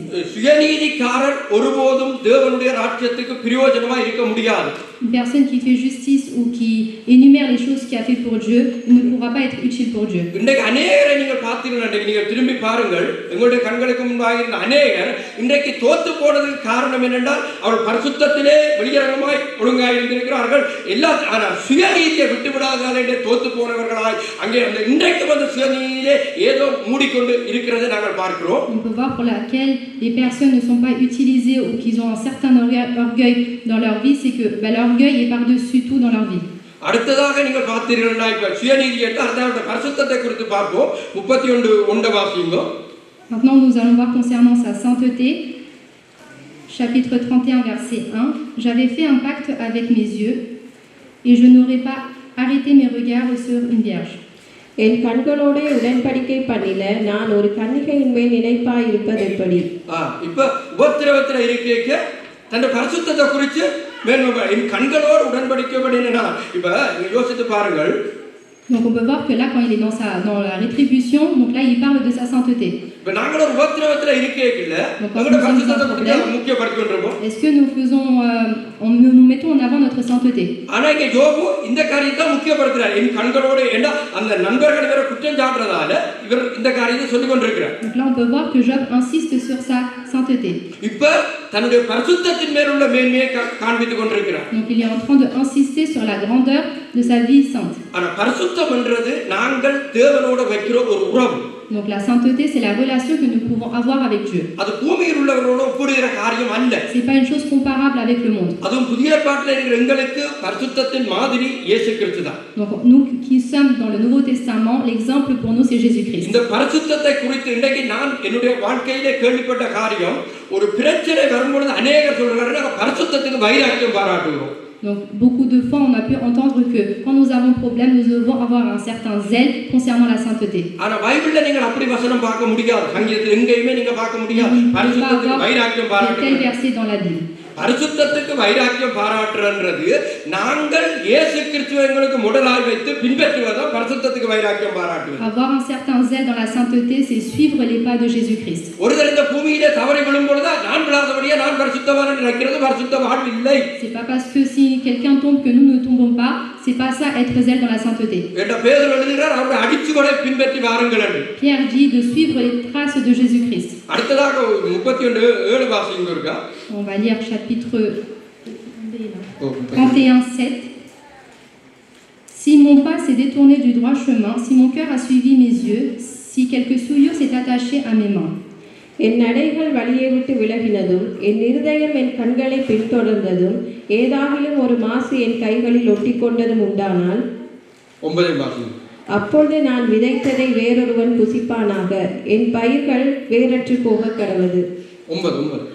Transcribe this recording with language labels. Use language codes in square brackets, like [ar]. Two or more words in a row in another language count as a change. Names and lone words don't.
[ta] சுயநீதிக்காரர் ஒருபோதும் தேவனுடைய ராஜ்யத்துக்கு பிரயோஜனமா இருக்க முடியாது. [fr] Une personne qui fait justice ou qui énumère les choses qu'il a fait pour Dieu ne pourra pas être utile pour Dieu. [ta] இன்றைக்கு அநேகரை நீங்கள் பார்த்தீங்கன்னா, நீங்கள் திரும்பி பாருங்கள், உங்களுடைய கண்களுக்கு முன்பாக இருந்த அநேகர் இன்றைக்கு தோத்து போனதுக்கு காரணம் என்னென்றால் அவர்கள் பரிசுத்தத்திலே வெளியரங்கமாய் ஒழுங்காய் இருந்திருக்கிறார்கள். எல்லா சுயநீதியை விட்டு விடாதால் என்று தோத்து போனவர்களாய் அங்கே அந்த இன்றைக்கு வந்து சுயநீதியிலே ஏதோ மூடிக்கொண்டு இருக்கிறதை நாங்கள் பார்க்கிறோம். [fr] On peut voir pour laquelle les personnes ne sont pas utilisées ou qu'ils ont un certain orgueil dans leur vie, c'est que l'orgueil est par-dessus tout dans leur vie. [ta] அடுத்ததாக நீங்கள் பார்த்தீர்கள்னா, இப்ப சுயநீதி என்று அடுத்த பரிசுத்தத்தை குறித்து பார்ப்போம். 31 வாசிங்க. [fr] Maintenant nous allons voir concernant sa sainteté. Chapitre 31 verset 1. J'avais fait un pacte avec mes yeux et je n'aurais pas arrêté mes regards sur une vierge. [ta] என் கண்களோடு உடன்படிக்கை பண்ணில நான் ஒரு கன்னிகையின் மேல் நினைப்பாய் இருப்பது எப்படி? இப்ப உபத்திரவத்தில் இருக்க தன்னுடைய பரிசுத்தத்தை குறித்து என் கண்களோடு உடன்படிக்கை பண்ணினா, இப்ப நீங்க யோசித்து பாருங்கள். [fr] Donc on peut voir que là quand il est dans la rétribution, donc là il parle de sa sainteté. [ta] இப்ப நாங்கள் ஒரு உபத்திரவத்தில் இருக்கேக்கில்ல நம்மளுடைய பரிசுத்தத்தை குறித்து முக்கியப்படுத்துகின்றோம். [fr] Est-ce que nous faisons nous mettons en avant notre sainteté? [ta] ஆனா இங்க யோபு இந்த காரியத்தை முக்கியப்படுத்துறார். என் கண்களோடு என்ன அந்த நண்பர்கள் வேற குற்றம் சாட்டுறதால இவர் இந்த காரியத்தை சொல்லிக் கொண்டிருக்கிறார். [fr] Donc là on peut voir que Job insiste sur sa sainteté. [ta] இப்ப தன்னுடைய பரிசுத்தத்தின் மேல் உள்ள மேன்மையை காண்பித்துக் கொண்டிருக்கிறார். [fr] Donc il est en train de insister sur la grandeur de sa vie sainte. [ta] ஆனா பரிசுத்தம் என்றது நாங்கள் தேவனோடு வைக்கிற ஒரு உறவு. [fr] Donc la sainteté, c'est la relation que nous pouvons avoir avec Dieu. [ta] அது பூமியில் உள்ளவர்களோடு ஒப்பிடுகிற காரியம் அல்ல. [fr] C'est pas une chose comparable avec le monde. [ta] அதுவும் புதிய ஏற்பாட்டில் இருக்கிற எங்களுக்கு பரிசுத்தத்தின் மாதிரி இயேசு கிறிஸ்து தான். [fr] Donc nous qui sommes dans le Nouveau Testament, l'exemple pour nous c'est Jésus-Christ. [ta] இந்த பரிசுத்தத்தை குறித்து இன்றைக்கு நான் என்னுடைய வாழ்க்கையிலே கேள்விப்பட்ட காரியம், ஒரு பிரச்சனை வரும்போது அநேகர் சொல்றாங்க பரிசுத்தத்துக்கு வைராக்கியம் பாராட்டுகிறோம். [fr] Donc beaucoup de fois on a pu entendre que quand nous avons problème, nous devons avoir un certain zèle concernant la sainteté. [ta] ஆனா பைபிள்ல நீங்க அப்படி வசனம் பார்க்க முடியாது. சங்கீதத்தில் எங்கேயுமே நீங்க பார்க்க முடியாது பரிசுத்தத்துக்கு வைராக்கியம் பாராட்டுறது. [fr] Tel verset dans la Bible. [ta] பரிசுத்தத்துக்கு வைராக்கியம் பாராட்டுறது நாங்கள் இயேசு கிறிஸ்துவை எங்களுக்கு முதலாய் வைத்து பின்பற்றுவதுதான் பரிசுத்தத்துக்கு வைராக்கியம் பாராட்டுவது. [fr] Avoir un certain zèle dans la sainteté, c'est suivre les pas de Jésus-Christ. [ta] ஒருவர் இந்த பூமியிலே தவறி விழும்போது நான் விழாதபடியே நான் பரிசுத்தவான் என்று நினைக்கிறது பரிசுத்த வாழ்வு இல்லை. [fr] C'est pas parce que si quelqu'un tombe que nous ne tombons pas, c'est pas ça être zèle dans la sainteté. [ta] என்ற பேதுரு எழுதுகிறார், அவருடைய அடிச்சுவடை பின்பற்றி வாருங்கள் என்று. [fr] Pierre dit de suivre les traces de Jésus-Christ. [ta] அடுத்ததாக 31:7 வாசிங்க இருக்கா. [fr] On va lire chapitre 31:7. Si mon pas s'est détourné du droit chemin, si mon cœur a suivi mes yeux, si quelque souillure s'est attachée à mes mains. [ta] என் நடைகள் வழியை விட்டு விலகினதும் என் இருதயம் என் கண்களை பின்தொடர்ந்ததும் ஏதாகிலும் ஒரு மாசு என் கைகளில் ஒட்டி கொண்டதும் உண்டானால், 9 வாசிங்க. அப்பொழுது நான் விதைத்ததை வேறொருவன் புசிப்பானாக, என் பயிர்கள் வேறற்று போக கடவது.